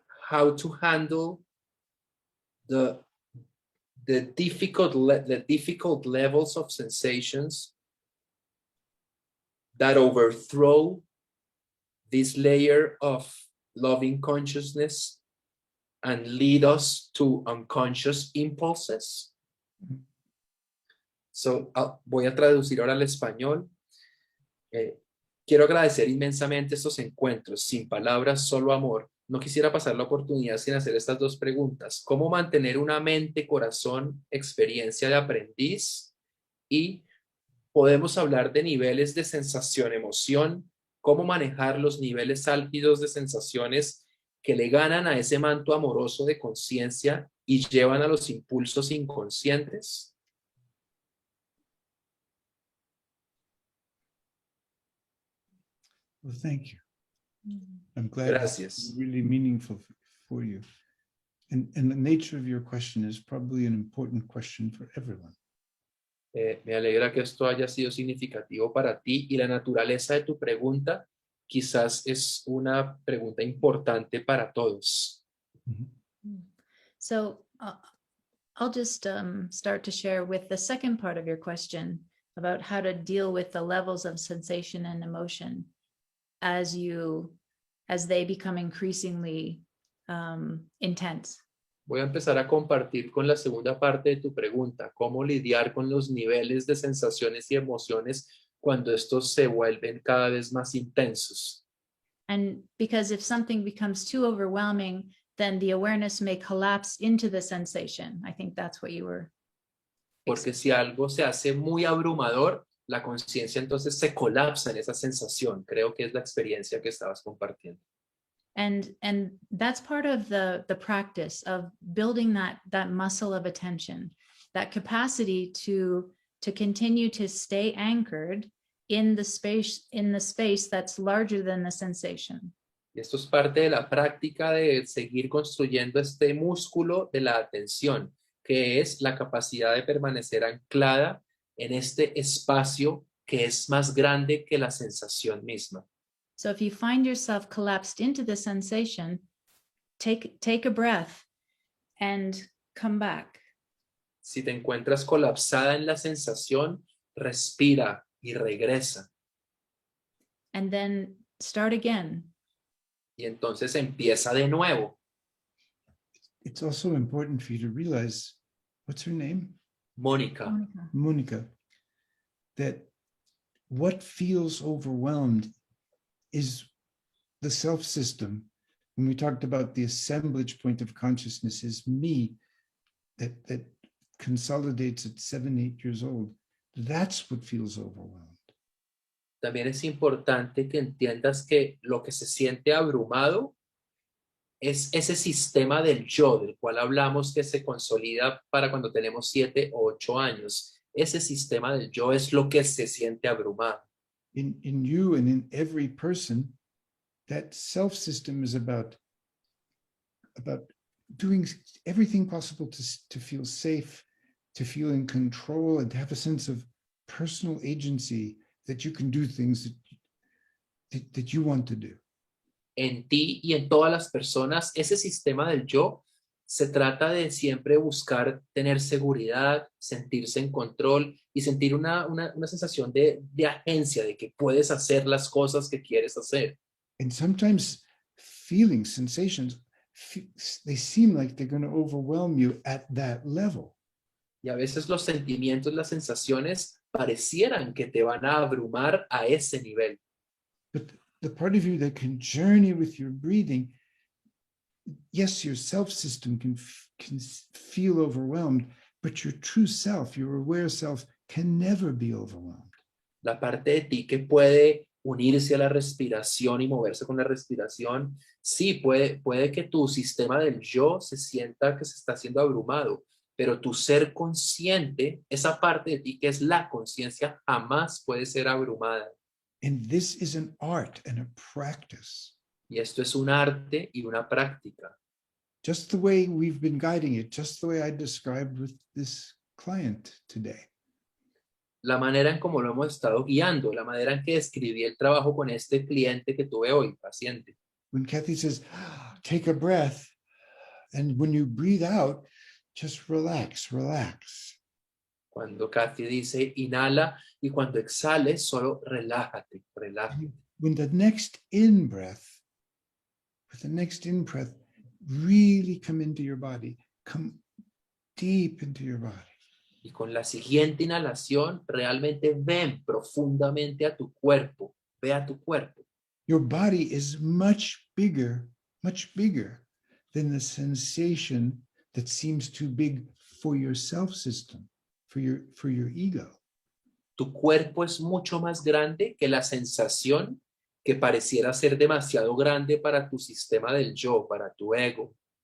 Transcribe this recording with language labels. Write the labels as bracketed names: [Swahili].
[English] How to handle the difficult levels of sensations that overthrow this layer of loving consciousness and lead us to unconscious impulses. [Spanish] So, voy a traducir ahora al español. Quiero agradecer inmensamente estos encuentros, sin palabras, solo amor. No quisiera pasar la oportunidad sin hacer estas 2 preguntas. ¿Cómo mantener una mente, corazón, experiencia de aprendiz? Y podemos hablar de niveles de sensación, emoción, cómo manejar los niveles álgidos de sensaciones que le ganan a ese manto amoroso de conciencia y llevan a los impulsos inconscientes. [English] Well, thank you. I'm glad [Spanish] Gracias. [English] it's really meaningful for you. And the nature of your question is probably an important question for everyone. [Spanish] Me alegra que esto haya sido significativo para ti y la naturaleza de tu pregunta quizás es una pregunta importante para todos. [English] So I'll just start to share with the second part of your question about how to deal with the levels of sensation and emotion as they become increasingly intense. [Spanish] Voy a empezar a compartir con la segunda parte de tu pregunta, cómo lidiar con los niveles de sensaciones y emociones cuando estos se vuelven cada vez más intensos. [English] And because if something becomes too overwhelming, then the awareness may collapse into the sensation. I think that's what you were. [Spanish] Porque si algo se hace muy abrumador, la conciencia entonces se colapsa en esa sensación. Creo que es la experiencia que estabas compartiendo. [English] And that's part of the practice of building that muscle of attention, that capacity to continue to stay anchored in the space that's larger than the sensation. [Spanish] Y esto es parte de la práctica de seguir construyendo este músculo de la atención, que es la capacidad de permanecer anclada en este espacio que es más grande que la sensación misma. [English] So if you find yourself collapsed into the sensation, take a breath and come back. [Spanish] Si te encuentras colapsada en la sensación, respira y regresa. [English] And then start again. [Spanish] Y entonces empieza de nuevo. [English] It's also important for you to realize, what's her name? [Spanish] Mónica, [English] Monica, that what feels overwhelmed is the self-system. When we talked about the assemblage point of consciousness is me, that consolidates at 7, 8 years old. That's what feels overwhelmed. [Spanish] también es importante que entiendas que lo que se siente abrumado es ese sistema del yo, del cual hablamos que se consolida para cuando tenemos 7 o 8 años. Ese sistema del yo es lo que se siente abrumado. [English] In you and in every person, that self-system is about doing everything possible to feel safe, to feel in control, and to have a sense of personal agency that you can do things that you want to do. [Spanish] En ti y en todas las personas, ese sistema del yo se trata de siempre buscar tener seguridad, sentirse en control y sentir una sensación de agencia, de que puedes hacer las cosas que quieres hacer. [English] And sometimes feelings, sensations, they seem like they're going to overwhelm you at that level. [Spanish] Y a veces los sentimientos, las sensaciones parecieran que te van a abrumar a ese nivel. [English] But the part of you that can journey with your breathing, yes, your self-system can feel overwhelmed, but your true self, your aware self, can never be overwhelmed. [Spanish] La parte de ti que puede unirse a la respiración y moverse con la respiración, sí, puede que tu sistema del yo se sienta que se está siendo abrumado, pero tu ser consciente, esa parte de ti que es la conciencia, jamás puede ser abrumada. [English] And this is an art and a practice. [Spanish] Y esto es un arte y una práctica. [English] Just the way we've been guiding it, just the way I described with this client today. [Spanish] La manera en cómo lo hemos estado guiando, la manera en que describí el trabajo con este cliente que tuve hoy, paciente. [English] When Kathy says, take a breath, and when you breathe out, just relax, relax. [Spanish] Cuando Kathy dice inhala y cuando exhales, solo relájate, relájate. [English] When the next in-breath, with the next in-breath, really come into your body, come deep into your body. [Spanish] Y con la siguiente inhalación, realmente ven profundamente a tu cuerpo, ve a tu cuerpo. [English] Your body is much bigger than the sensation that seems too big for your self-system, for your ego. [Spanish] Tu cuerpo es mucho más grande que la sensación que pareciera ser demasiado grande para tu sistema del yo, para tu ego.